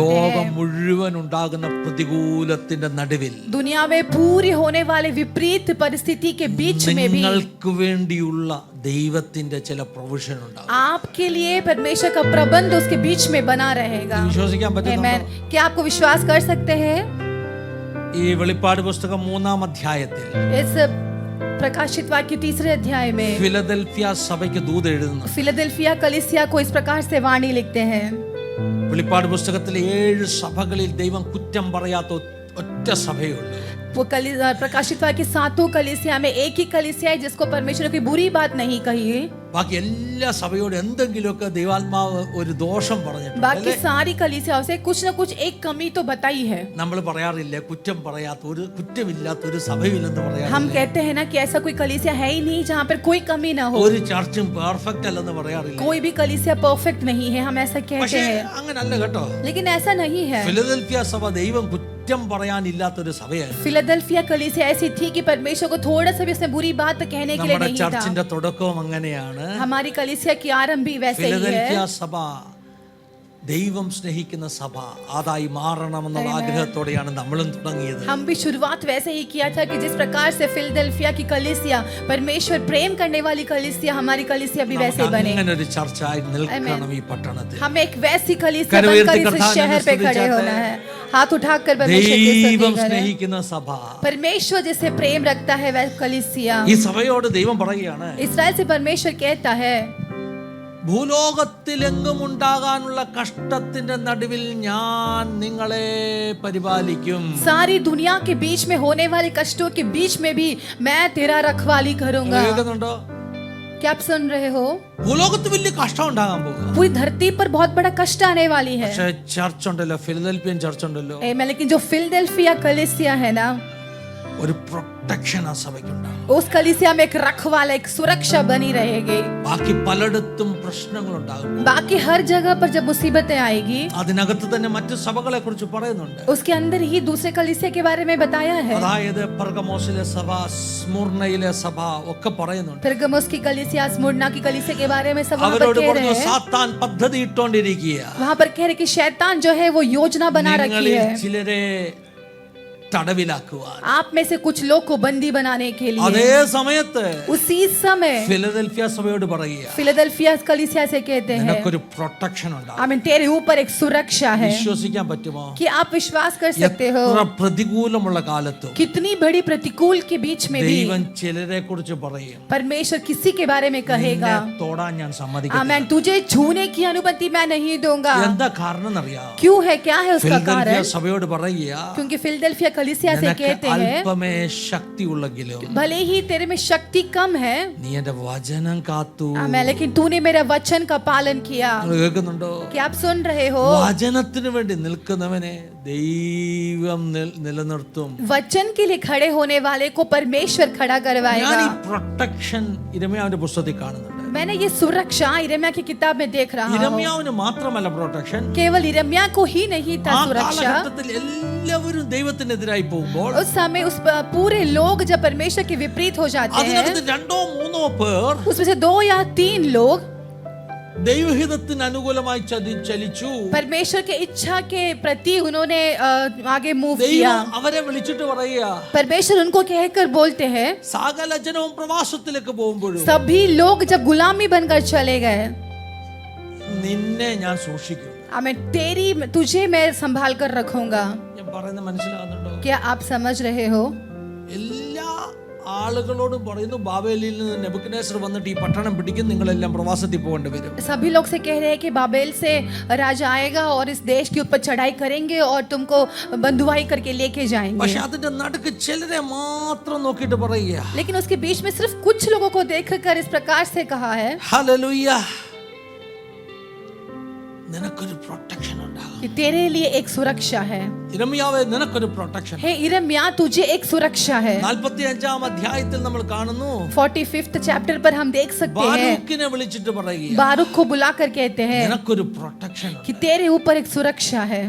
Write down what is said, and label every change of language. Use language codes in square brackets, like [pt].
[ml] ലോകം [hi] हैं, [ml] മുഴുവൻ ഉണ്ടാകുന്ന പ്രതികൂലത്തിന്റെ നടുവിൽ [hi] दुनिया में पूरी होने वाले विपरीत परिस्थिति के बीच में भी [ml] നിങ്ങൾക്ക് വേണ്ടിയുള്ള ദൈവത്തിന്റെ ചില പ്രൊവിഷൻ ഉണ്ടാകും. [hi] आपके लिए परमेश्वर का प्रबंध उसके बीच में बना रहेगा. [ml] വിശ്വസിക്കാൻ പറ്റുന്നുണ്ടോ? [en] Amen. [hi] क्या आपको विश्वास कर सकते हैं? [ml] ഈ വെളിപ്പാട് പുസ്തകം 3-ാം അധ്യായത്തിൽ [hi] इस प्रकाशित वाक्य 3 अध्याय में [ml] ഫിലദൽഫിയ സഭയ്ക്ക് ദൂത് എഴുതുന്നു. [hi] फिलाडेल्फिया कलीसिया को इस प्रकार से वाणी लिखते हैं. [ml] വെളിപ്പാട് പുസ്തകത്തിലെ 7 സഭകളിൽ ദൈവം കുറ്റം പറയാത്ത ഒറ്റ സഭയുള്ളൂ. [hi] वो प्रकाशित वाक्य 7 कलीसिया में एक ही कलीसिया है जिसको परमेश्वर की बुरी बात नहीं कही है. [ml] ബാക്കി എല്ലാ സഭയോടും എന്തെങ്കിലുമൊക്കെ ദൈവാത്മാവ് ഒരു ദോഷം പറഞ്ഞിട്ടുണ്ട്. [hi] बाकी सारी कलीसियाओं से कुछ न कुछ एक कमी तो बताई है. [ml] നമ്മൾ പറയാറില്ല കുറ്റം പറയാത്ത ഒരു കുറ്റമില്ലാത്ത ഒരു സഭയില്ലെന്ന് [hi] हम [ml] പറയാറില്ല. [hi] कहते हैं ना कि ऐसा कोई कलीसिया है ही नहीं जहाँ पर कोई कमी ना हो. [ml] ഒരു ചർച്ചും പെർഫെക്റ്റ് അല്ലെന്ന് പറയാറില്ല. [hi] कोई भी कलीसिया परफेक्ट नहीं है, हम ऐसा कहते [ml] പക്ഷേ [hi] हैं. [ml] അങ്ങനല്ല കേട്ടോ. [hi] लेकिन ऐसा नहीं है. [ml] ഫിലദൽഫിയ സഭ ദൈവം കുറ്റം പറയാനില്ലാത്തൊരു സഭയായിരുന്നു. [hi] फिलाडेल्फिया कलीसिया ऐसी थी कि परमेश्वर को थोड़ा सा भी उसने बुरी बात कहने के लिए [ml] നമ്മുടെ [hi] नहीं था. [ml] ചർച്ചിന്റെ തുടക്കവും അങ്ങനെയാണ്. [hi] हमारी कलीसिया की आरंभ भी वैसे ही [ml] ഫിലദൽഫിയ [hi] है. [ml] സഭ ദൈവം സ്നേഹിക്കുന്ന സഭ അതായി മാറണമെന്നുള്ള ആഗ്രഹത്തോടെയാണ് നമ്മളും തുടങ്ങിയത്. [hi] हम भी शुरुआत वैसे ही किया था कि जिस प्रकार से फिलाडेल्फिया की कलीसिया परमेश्वर प्रेम करने वाली कलीसिया, हमारी कलीसिया भी वैसे बने. [ml] അങ്ങനെ ഒരു ചർച്ചായി നിൽക്കണം ഈ പട്ടണത്തിൽ. [hi] हमें एक वैसी कलीसिया बनकर इस शहर पे खड़े होना है. हाथ उठाकर परमेश्वर की [ml] ദൈവം [hi] स्तुति करें. [ml] സ്നേഹിക്കുന്ന സഭ, [hi] परमेश्वर जिसे प्रेम रखता है वह कलीसिया. [ml] ഈ സഭയോട് ദൈവം പറയുകയാണ്, [hi] इस्राएल से परमेश्वर कहता है, [ml] ഭൂലോകത്തിലെങ്ങും ഉണ്ടാകാനുള്ള കഷ്ടത്തിന്റെ നടുവിൽ ഞാൻ നിങ്ങളെ പരിപാലിക്കും. [hi] सारी दुनिया के बीच में होने वाले कष्टों के बीच में भी मैं तेरा रखवाली करूंगा. [ml] കേൾക്കുന്നുണ്ടോ? [hi] क्या आप सुन रहे हो? [ml] ഭൂലോകത്ത് വലിയ കഷ്ടം ഉണ്ടാകാൻ പോകുക. [hi] पूरी धरती पर बहुत बड़ा कष्ट आने वाली है. [ml] പക്ഷേ ചർച്ച് ഉണ്ടല്ലോ, ഫിലദൽഫിയൻ ചർച്ച് ഉണ്ടല്ലോ, [hi] लेकिन जो फिलाडेल्फिया कलीसिया है ना, [ml] ഒരു പ്രൊട്ടക്ഷൻ ആ സഭയ്ക്കുണ്ടാകും. [hi] उस कलीसिया में एक रखवाला, एक सुरक्षा बनी रहेगी. [ml] ബാക്കി പലയിടത്തും പ്രശ്നങ്ങളുണ്ടാകും. [hi] बाकी हर जगह पर जब मुसीबतें आएगी, [ml] അതിനകത്ത് തന്നെ മറ്റു സഭകളെ കുറിച്ച് പറയുന്നുണ്ട്. [hi] उसके अंदर ही दूसरे कलीसिया के बारे में बताया है. [ml] അതായത് പെർഗമോസിലെ സഭ, സ്മുർണയിലെ സഭ ഒക്കെ പറയുന്നുണ്ട്. [hi] पेर्गमुस की कलीसिया, स्मुर्ना की कलीसिया के बारे में सब वहाँ पर [ml] അവരോട് [hi] कह [ml] പറഞ്ഞു [hi] रहे हैं. [ml] സാത്താൻ പദ്ധതി ഇട്ടുകൊണ്ടിരിക്കുക. [hi] वहाँ पर कह रहे कि शैतान जो है वो योजना बना रखी [ml] നിങ്ങളിൽ [hi] है [ml] ചിലരെ തടവിലാക്കുവാൻ. [hi] आप में से कुछ लोग को बंदी बनाने के लिए. [ml] അതേ സമയത്ത് [hi] उसी समय [ml] ഫിലദൽഫിയ സഭയോട് പറയുക, [hi] फिलाडेल्फिया कलीसिया से कहते हैं, [ml] നിനക്കൊരു പ്രൊട്ടക്ഷൻ ഉണ്ടാകും. [hi] आमीन, तेरे ऊपर एक सुरक्षा है. [ml] വിശ്വസിക്കാൻ പറ്റുമോ? [hi] कि आप विश्वास कर सकते हो [ml] എത്ര പ്രതികൂലമുള്ള കാലത്തും [hi] कितनी बड़ी प्रतिकूल के बीच में भी [ml] ദൈവം ചിലരെ കുറിച്ച് പറയും, [hi] परमेश्वर किसी के बारे में कहेगा, [ml] നിന്നെ തൊടാൻ ഞാൻ സമ്മതിക്കില്ല. [hi] आमीन, तुझे छूने की अनुमति मैं नहीं दूंगा. [ml] എന്താ കാരണം എന്നറിയാം? [hi] क्यों है, क्या है उसका [ml] ഫിലദൽഫിയ [hi] कारण? [ml] സഭയോട് പറയുക, [hi] क्योंकि फिलाडेल्फिया कलीसिया से [ml] നിനക്ക് [hi] कहते हैं, [ml] അല്പമേ ശക്തി ഉള്ളെങ്കിലും [hi] भले ही तेरे में शक्ति कम है, [ml] നീ എന്റെ വചനം കാത്തു. [hi] आमीन, लेकिन तूने मेरा वचन का पालन किया. [ml] നിങ്ങൾ കേൾക്കുന്നുണ്ടോ? [hi] क्या आप सुन रहे हो? [ml] വചനത്തിന് വേണ്ടി നിൽക്കുന്നവനെ ദൈവം നിലനിർത്തും. [hi] वचन के लिए खड़े होने वाले को परमेश्वर खड़ा [ml] ഞാൻ ഈ [hi] करवाएगा. [ml] പ്രൊട്ടക്ഷൻ ഇരമ്യാവിന്റെ പുസ്തകത്തിൽ കാണുന്നുണ്ട്. [hi] मैंने ये सुरक्षा इरम्या की किताब में देख रहा हूँ. [ml] ഇരമ്യാവിന് മാത്രമല്ല പ്രൊട്ടക്ഷൻ, [hi] केवल इरम्या को ही नहीं था [ml] ആ [hi] सुरक्षा. [ml] കാലഘട്ടത്തിൽ എല്ലാവരും ദൈവത്തിനെതിരായി പോകുമ്പോൾ [hi] उस समय उस पूरे लोग जब परमेश्वर के विपरीत हो जाते हैं, [ml] അതിനകത്ത് 2-3 പേർ [hi] उसमें से 2 या 3 लोग [ml] ദൈവഹിതത്തിന് അനുകൂലമായി ചലിച്ചു. [hi] परमेश्वर के इच्छा के प्रति उन्होंने आगे मूव किया. [ml] ദൈവം അവരെ വിളിച്ചിട്ട് പറയുക, [hi] परमेश्वर उनको कहकर बोलते हैं, [ml] സകല ജനവും പ്രവാസത്തിലേക്ക് പോകുമ്പോഴും [hi] सभी लोग जब गुलामी बनकर चले गए, [ml] നിന്നെ ഞാൻ സൂക്ഷിക്കും. [hi] मैं तुझे मैं संभाल कर रखूंगा. [ml] ഞാൻ പറയുന്നത് മനസ്സിലാകുന്നുണ്ടോ? [hi] क्या आप समझ रहे हो? [ml] എല്ലാ ആളുകളോടും പറയുന്നു, ബാബേലിൽ നിന്ന് നെബൂഖദ്നേസർ വന്നിട്ട് ഈ പട്ടണം പിടിക്കും, നിങ്ങളെല്ലാം പ്രവാസത്തിൽ പോകേണ്ടി വരും. [hi] सभी लोग से कह रहे हैं कि बाबेल से राजा आएगा और इस देश के ऊपर चढ़ाई करेंगे और तुमको बंधुआई करके लेके जाएंगे. [ml] പക്ഷെ അതിന്റെ നടുക്ക് ചിലരെ മാത്രം നോക്കിയിട്ട് പറയുക, [hi] लेकिन उसके बीच में सिर्फ कुछ लोगों को देखकर इस प्रकार से कहा है, [ml] ഹല്ലേലൂയ, നിനക്കൊരു പ്രൊട്ടക്ഷൻ ഉണ്ടാകും. [hi] कि तेरे लिए एक सुरक्षा है. [ml] ഇരമ്യാവേ, നിനക്കൊരു പ്രൊട്ടക്ഷൻ. [hi] हे इरम्या, तुझे एक सुरक्षा है. [ml] 45-ാം അധ്യായത്തിൽ നമ്മൾ കാണുന്നു, [hi] 45th चैप्टर पर हम देख सकते हैं, [ml] ബാരൂക്കിനെ വിളിച്ചിട്ട് പറയുക, [hi] बारूक को बुलाकर कहते हैं [ml] നിനക്കൊരു പ്രൊട്ടക്ഷൻ. [hi] कि तेरे ऊपर एक सुरक्षा है.